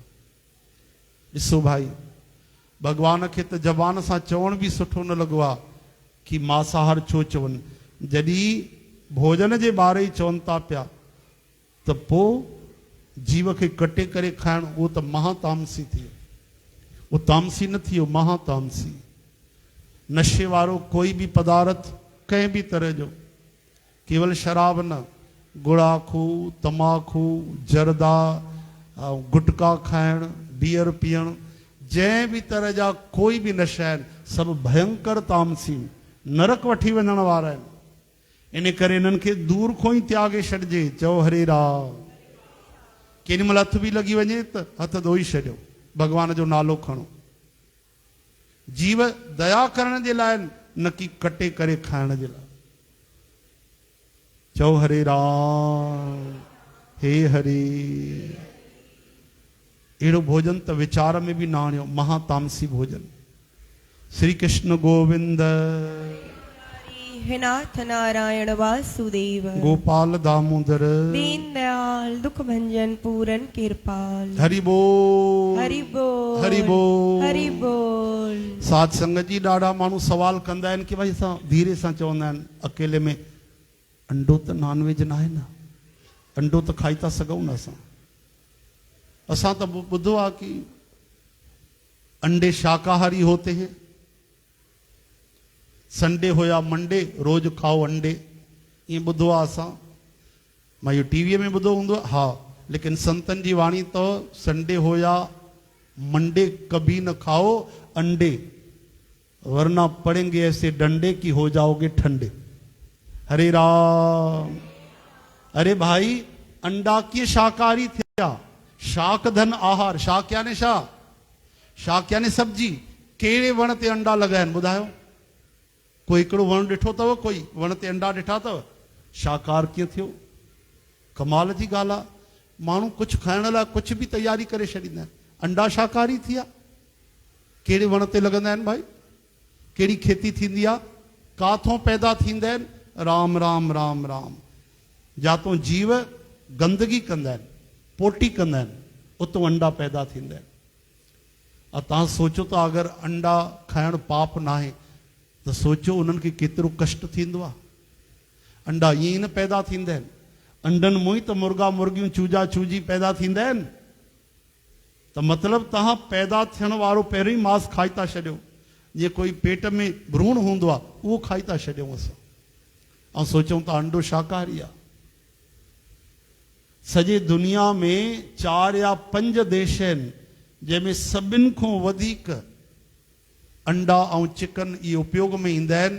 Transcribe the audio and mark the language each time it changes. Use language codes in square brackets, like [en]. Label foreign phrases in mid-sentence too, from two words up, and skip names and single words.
[sd] ॾिसो भाई, भॻवान खे त ज़बान सां चवण बि सुठो न लॻो आहे कि मांसाहार छो चवनि, जॾहिं भोजन जे बारे ई चवनि था पिया, त पोइ जीव खे कटे करे खाइणु, उहो त महातामसी थी वियो। उहो तामसी न थी वियो, महातामसी। नशे वारो कोई भी पदार्थ कंहिं भी तरह जो, केवल शराब न, गुड़ाखू, तमाखू, जर्दा, गुटका खाइण, बियर पीअण, जंहिं भी तरह जा कोई भी नशा आहिनि, सभु भयंकर तामसी, नरक वठी वञण वारा आहिनि। इन करे इन्हनि खे दूर खां ई त्यागे छॾिजे। चओ हरे राम। केॾी महिल हथ बि लॻी वञे त हथ धोई छॾियो, भॻवान जो नालो खणो। जीव दया करण जे लाइ, न कि कटे करे खाइण जे लाइ। चओ हरे राम। हे हरे। अहिड़ो भोजन त वीचार में बि न आणियो, महातामसी भोजन। श्री कृष्ण गोविंद हे नाथ नारायण वासुदेव। गोपाल दामोदर दीन दयाल दुख भंजन पूरन कृपाल। हरि बोल हरि बोल हरि बोल हरि बोल। साध संगत जी, ॾाढा माण्हू सवाल कंदा आहिनि कि भाई असां धीरे सां चवंदा आहिनि, अकेले में अंडो त नॉनवेज न आहे न, अंडो त खाई था सघूं न असां। असां त ॿुधो आहे कि [hi] अंडे शाकाहारी होते हैं, संडे हो या मंडे रोज खाओ अंडे, [sd] ये ॿुधो आहे असां। मां इहो टीवीअ में ॿुधो हूंदो, हा, [hi] लेकिन [sd] संतन जी वाणी [hi] तो संडे हो या मंडे कभी न खाओ अंडे, वरना पड़ेंगे ऐसे डंडे की हो जाओगे ठंडे। [sd] हरे राम। अरे भाई, अंडा की शाकाहारी थिया, शाक धन आहार। शाक याने छा? शाक याने सब्जी। कहिड़े वण ते अंडा लॻा आहिनि ॿुधायो? कोई हिकिड़ो वण ॾिठो अथव? कोई वण ते अंडा ॾिठा अथव? शाकाहार कीअं थियो? कमाल जी ॻाल्हि आहे। माण्हू कुझु खाइण लाइ कुझु बि तयारी करे छॾींदा आहिनि। अंडा शाकाहारी थिया। कहिड़े वण ते लॻंदा आहिनि भाई? कहिड़ी खेती थींदी आहे? काथों पैदा थींदा आहिनि? राम राम राम राम। जातो जीव गंदगी कंदा आहिनि, पोटी कंदा आहिनि, उतो अंडा पैदा थींदा आहिनि। तव्हां सोचो त अगरि अंडा खाइणु पाप न आहे त सोचो उन्हनि खे केतिरो कष्ट थींदो आहे। अंडा ईअं ई न पैदा थींदा आहिनि। अंडनि मों ई त मुर्गा मुर्गियूं चूजा चूजी पैदा थींदा आहिनि। त मतिलबु तव्हां पैदा थियण वारो पहिरियों ई मांस खाई था छॾियो। जीअं कोई पेट में भ्रूण हूंदो आहे उहो खाई था छॾियूं असां, ऐं सोचूं था अंडो शाकाहारी आहे। सॼे दुनिया में 4 या 5 देश आहिनि जंहिंमें सभिनि खां वधीक अंडा ऐं चिकन इहे उपयोग में ईंदा आहिनि।